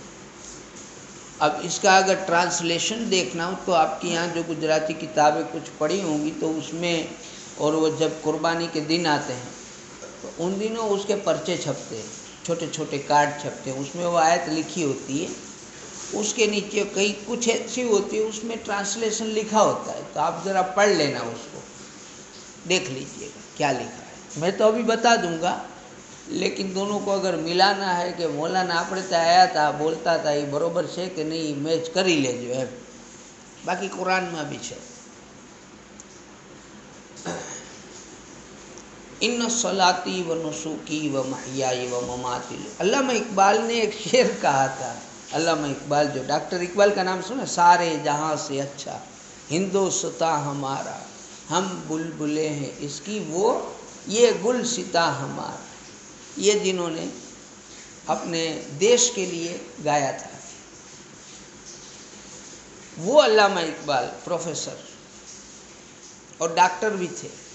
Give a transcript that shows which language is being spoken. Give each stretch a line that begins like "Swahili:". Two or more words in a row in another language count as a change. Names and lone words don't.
Urdu: اب اس کا اگر ٹرانسلیشن دیکھنا ہو تو آپ کے یہاں جو گجراتی کتابیں کچھ پڑھی ہوں گی تو اس میں، اور وہ جب قربانی کے دن آتے ہیں تو ان دنوں اس کے پرچے چھپتے ہیں، چھوٹے چھوٹے کارڈ چھپتے ہیں، اس میں وہ آیت لکھی ہوتی ہے، اس کے نیچے کئی کچھ ایسی ہوتی ہے اس میں ٹرانسلیشن لکھا ہوتا ہے، تو آپ ذرا پڑھ لینا، اس کو دیکھ لیجئے گا کیا لکھا ہے۔ میں تو ابھی بتا دوں گا، لیکن دونوں کو اگر ملانا ہے کہ مولانا
Gujarati: આપણે તો આયા હતા બોલતા હતા એ બરોબર છે કે નહીં મેચ કરી લેજો એમ، બાકી કુરાનમાં બી છે۔
Arabic: ان صلاتی و نسکی و محیائی و مماتی،
Urdu: علامہ اقبال نے ایک شعر کہا تھا، علامہ اقبال جو ڈاکٹر اقبال کا نام سنا، سارے جہاں سے اچھا ہندوستاں ہمارا، ہم بلبلیں ہیں اس کی وہ یہ گلستاں ہمارا، یہ جنہوں نے اپنے دیش کے لیے گایا تھا وہ علامہ اقبال پروفیسر اور ڈاکٹر بھی تھے۔